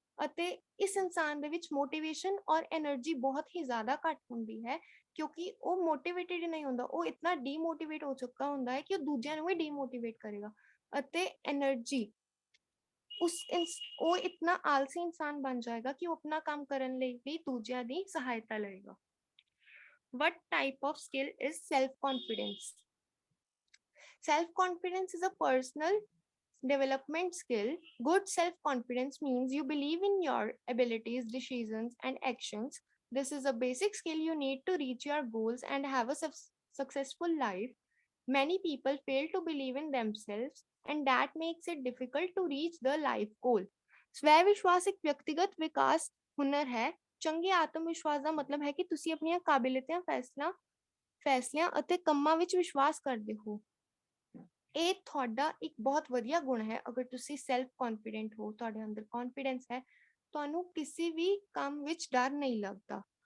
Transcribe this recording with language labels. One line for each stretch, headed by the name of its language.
Punjabi: ਅਤੇ ਇਸ ਇਨਸਾਨ ਦੇ ਵਿੱਚ ਮੋਟੀਵੇਸ਼ਨ ਔਰ એનર્ਜੀ ਬਹੁਤ ਹੀ ਜ਼ਿਆਦਾ ਘੱਟ ਹੁੰਦੀ ਹੈ, ਕਿਉਂਕਿ ਉਹ ਮੋਟੀਵੇਟਿਡ ਨਹੀਂ ਹੁੰਦਾ, ਉਹ ਇਤਨਾ ਡੀਮੋਟੀਵੇਟ ਹੋ ਚੁੱਕਾ ਹੁੰਦਾ ਹੈ ਕਿ ਉਹ ਦੂਜਿਆਂ ਨੂੰ ਵੀ ਡੀਮੋਟੀਵੇਟ ਕਰੇਗਾ। ਅਤੇ એનર્ਜੀ ਉਹ ਇਤਨਾ ਆਲਸੀ ਇਨਸਾਨ ਬਣ ਜਾਏਗਾ ਕਿ ਉਹ ਆਪਣਾ ਕੰਮ ਕਰਨ ਲਈ ਵੀ ਦੂਜਿਆਂ ਦੀ ਸਹਾਇਤਾ ਲਏਗਾ।
English: What type of skill is self-confidence? Self-confidence is a personal development skill. Good self-confidence means you believe in your abilities, decisions, and actions. This is a basic skill you need to reach your goals and have a successful life. Many people fail to believe in themselves, and that makes it difficult to reach the life goal.
Punjabi: ਸਵੈ ਵਿਸ਼ਵਾਸ ਇੱਕ ਵਿਅਕਤੀਗਤ ਵਿਕਾਸ ਹੁਨਰ ਹੈ। ਚੰਗੇ ਆਤਮ ਵਿਸ਼ਵਾਸ ਦਾ ਮਤਲਬ ਹੈ ਕਿ ਤੁਸੀਂ ਆਪਣੀਆਂ ਕਾਬਲੀਅਤਾਂ, ਫੈਸਲਿਆਂ ਅਤੇ ਕੰਮਾਂ ਵਿੱਚ ਵਿਸ਼ਵਾਸ ਕਰਦੇ ਹੋ। ਇਹ ਤੁਹਾਡਾ ਇੱਕ ਬਹੁਤ ਵਧੀਆ ਗੁਣ ਹੈ। ਅਗਰ ਤੁਸੀਂ ਸੈਲਫ ਕੌਨਫੀਡੈਂਟ ਹੋ, ਤੁਹਾਡੇ ਅੰਦਰ ਕੌਨਫੀਡੈਂਸ ਹੈ, ਤੁਹਾਨੂੰ ਕਿਸੇ ਵੀ ਕੰਮ ਵਿੱਚ ਡਰ ਨਹੀਂ ਲੱਗਦਾ।